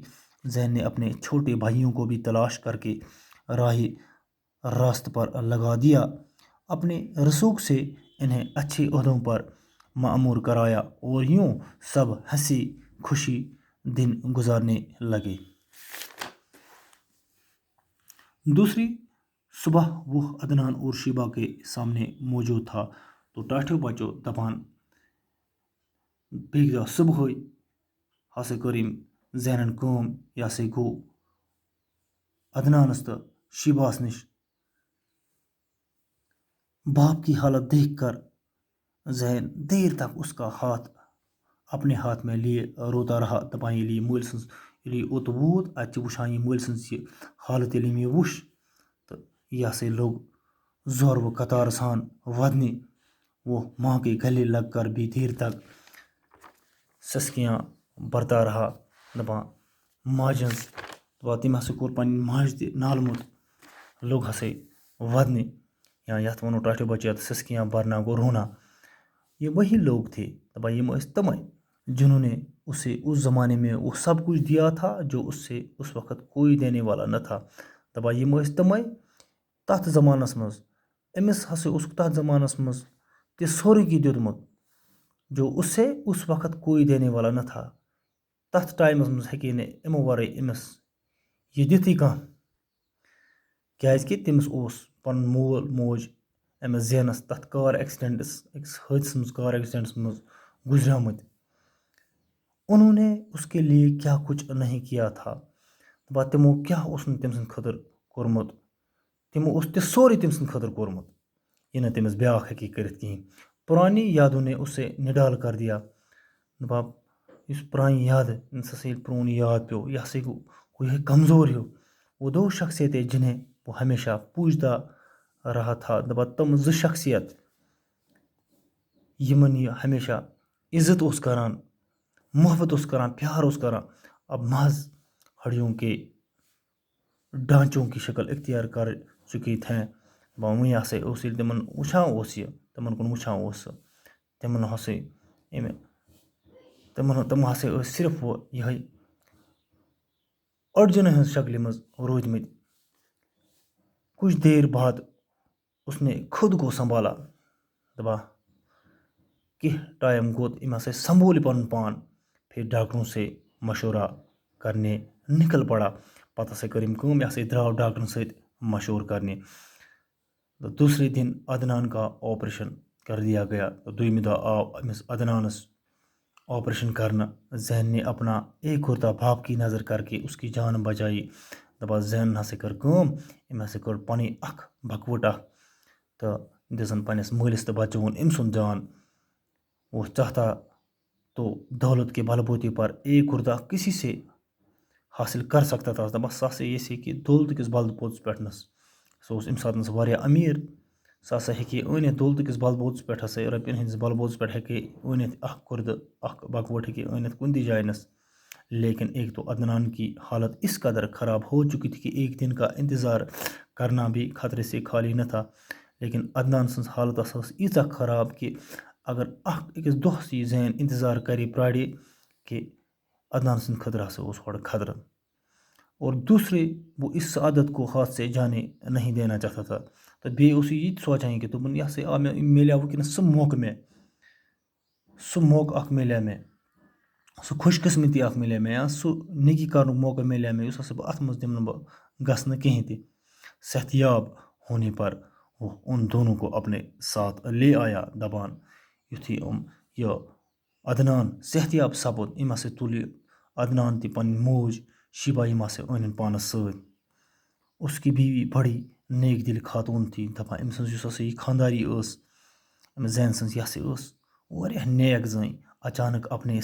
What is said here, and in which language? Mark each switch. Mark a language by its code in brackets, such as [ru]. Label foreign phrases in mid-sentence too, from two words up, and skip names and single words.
[ur] زین نے اپنے چھوٹے بھائیوں کو بھی تلاش کر کے راست پر لگا دیا، اپنے رسوخ سے انہیں اچھے عہدوں پر مأمور کرایا، اور یوں سب ہنسی خوشی دن گزارنے لگے۔ دوسری صبح وہ عدنان اور شیبہ کے سامنے موجود تھا [ks] تو ٹاٹھو بچو دپان بیگ دہ صبح ہسا کریم زینن کام، یہ ہسا گو عدنانس تو شیباس نش۔ [ur] باپ کی حالت دیکھ کر زین دیر تک اس کا ہاتھ اپنے ہاتھ میں لیے روتا رہا۔ [ks] دپان ییٚلہِ مٲلۍ سٕنٛز ییٚلہِ اوٚت ووت، اَتہِ چھِ وٕچھان یہِ مٲلۍ سٕنٛز یہِ حالت ییٚلہِ مےٚ وٕچھ تہٕ یہِ ہسا لوٚگ زورٕ قطار سان ودنہِ۔ [ur] وہ ماں کے گلے لگ کر بھی دیر تک سسکیاں بھرتا رہا۔ [ks] دپان ماجہِ ہٕنٛز دپان تٔمۍ ہسا کوٚر پنٕنۍ ماجہِ تہِ نالہٕ لوٚگ ہسا ودنہِ، یا یتھ ونو ٹاٹھو بچہ [ur] سسکیاں بھرنا [ks] گو رونا۔ [ur] یہ وہی لوگ تھے، [ks] دپان یم ٲسۍ تمے [ur] جنہوں نے اسے اس زمانے میں وہ سب کچھ دیا تھا جو اس سے اس وقت کوئی دینے والا نہ تھا۔ [ks] دپان یم ٲسۍ تمے تتھ زمانس منٛز، أمِس ہسا اوسُکھ تتھ زمانس منٛز تہِ سورُے کینٛہہ دیُتمُت [ur] جو اس سے اس وقت کوئی دینے والا نہ تھا۔ [ks] تتھ ٹایمس منٛز ہیٚکے نہٕ یِمو ورٲے أمِس یہِ دِتھٕے کانٛہہ، کیازکہِ تٔمِس اوس پنُن مول موج أمِس زینس تتھ [en] car accidents [ks] أکِس حٲدثس منٛز [en] car accidents [ks] منٛز گزریمٕتۍ۔ [ur] انہوں نے اس کے لیے کیا کچھ نہیں کیا تھا۔ [ks] دپان تمو کیا اوس نہٕ تٔمۍ سٕنٛدِ خٲطرٕ کوٚرمُت، تمو اوس تہِ سورُے تٔمۍ سٕنٛدِ خٲطرٕ کوٚرمُت یہِ نہٕ تٔمِس بیٛاکھ ہیٚکہِ کٔرِتھ کِہیٖنۍ۔ [ur] پرانی یادوں نے اسے نڈال کر دیا۔ [ks] دپان یُس پرانہِ یادٕ أمِس ہسا ییٚلہِ پرٛون یاد پیوٚو، یہِ ہسا گوٚو کمزور ہیوٗ۔ [ur] وہ دو شخصیتیں جنہیں وہ ہمیشہ پوجتا رہا تھا۔ [ks] دپان تم زٕ شخصیت یمن یہ ہمیشہ عزت اوس کران، محبت اس کران پیار اس کران [ur] اب محض ہڑیوں کے ڈھانچوں کی شکل اختیار کر چکی تھیں [ks] وہیں ہسا اس تمن وچھان اس یہ تمن کن وچھان اس تمن ہسا تم ہسا صرف یہ اڑجن ہز شکل مز روٗدمٕتۍ [ur] کچھ دیر بعد اس نے خود کو سنبھالا [ks] دپا کہ ٹائم گوت ام ہسا سنبھول پن پان پھر [ur] ڈاکٹروں سے مشورہ کرنے نکل پڑا [ks] پتہ ہسا کر یہ ہسا درٛاو ڈاکٹرن سۭتۍ مشورہ کرنے تو [ur] دوسرے دن عدنان کا آپریشن کر دیا گیا [ks] تو دویمہِ دۄہ آو أمِس عدنانس آپریشن کرنا [ur] زین نے اپنا ایک کرتا باپ کی نظر کر کے اس کی جان بچائی [ks] دپا زین ہسا کر ام ہسا کر پنٕنۍ اکھ بکوٹ اکھ تو دِژن پننس مٲلِس تہٕ بچوُن أمۍ سُنٛد جان [ur] وہ چاہتا تو دولت کے بل بوتے پر ایک کرتا کسی سے حاصل کر سکتا تھا [ks] دپا سُہ ہسا یژھِ کہ دولت کس بل بوتس پٮ۪ٹھنس سُہ اوس امہِ ساتنس واریاہ امیر سُہ ہسا ہیٚکہِ أنِتھ دولتہٕ کِس بل بوتس پٮ۪ٹھ ہسا رۄپین ہٕنٛدِس بل بوتس پٮ۪ٹھ ہیٚکہِ أنِتھ اکھ کُردٕ اکھ بکوٹ ہیٚکہِ أنِتھ کُنہِ تہِ جایہِ نس [ur] لیکن ایک تو عدنان کی حالت اس قدر خراب ہو چکی تھی کہ ایک دن کا انتظار کرنا بھی خطرے سے خالی نہ تھا [ks] لیکن عدنان سٕنٛز حالت ہسا ٲس ییٖژاہ خراب کہ اگر أکِس دۄہس یہِ زین انتظار کرے پرارے کہ عدنان سٕنٛدِ خٲطرٕ ہسا اوس گۄڈٕ خطرٕ [ur] اور دوسرے وہ اس عادت کو ہاتھ سے جانے نہیں دینا چاہتا تھا [ks] تو بیٚیہِ اوس یہِ تہِ سونٛچان کہ دوٚپُن یہِ ہسا آو مےٚ مِلیو وٕنکٮ۪نس سُہ موقعہٕ اکھ مِلیو مےٚ سُہ خوش قسمتی اکھ مِلیو مےٚ یا سُہ نیکی کرنُک موقعہٕ مِلیو مےٚ یُس ہسا بہٕ اتھ منٛز دِمہٕ نہٕ بہٕ گژھنہٕ کِہیٖنۍ تہِ [ur] صحتیاب ہونے پر وہ ان دونوں کو اپنے ساتھ لے آیا [ks] دپان یُتھُے یہ عدنان صحتیاب سپُد أمۍ ہسا تُل یہِ عدنان تہِ پنٕنۍ موج شیبہ یِم ہسا أنِن پانس سۭتۍ [ur] اس کی بیوی بڑی نیک دل خاتون تھی [ks] دپان أمۍ سٕنٛز یُس ہسا یہِ خانداری ٲس أمِس زین سٕنٛز یہِ ہسا ٲس واریاہ نیک زٔنۍ [ur] اچانک اپنے